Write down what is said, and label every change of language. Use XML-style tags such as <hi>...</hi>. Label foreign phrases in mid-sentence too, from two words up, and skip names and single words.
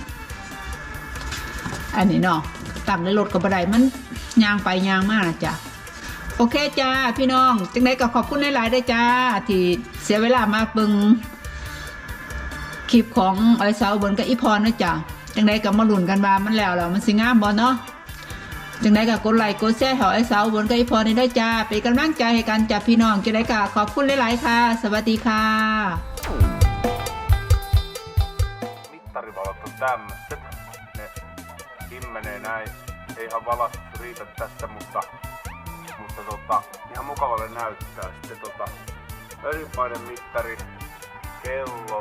<tts>อันนี้เนาะตั้งในรถก็บ่ได้มันย่างไปย่างมาน่ะจ้ะโอเคจ้าพี่น้องจังไดก็ขอบคุณหลายๆเด้อจ้าที่เสียเวลามาเบิ่งคลิปของไอ้สาวบนกับอีพรนะจ๊ะจังไดก็มาลุ้นกันว่ามันแล้วมันสิงามบ่เนาะจังไดก็กดไลค์กดแชร์ให้ไอ้สาวบนกับอีพรนี่ได้จ้าเป็นกำลังใจให้กันจ้ะพี่น้องจังไดก็ขอบคุณหลายๆค่ะสวัสดีค่ะ</tts> <fi>Mittarivalot on tämmöiset. Ne himmenee näin. Eihän valat riitä tästä, mutta ihan mukavalle näyttää. Sitten öljypainemittari, kello.</fi>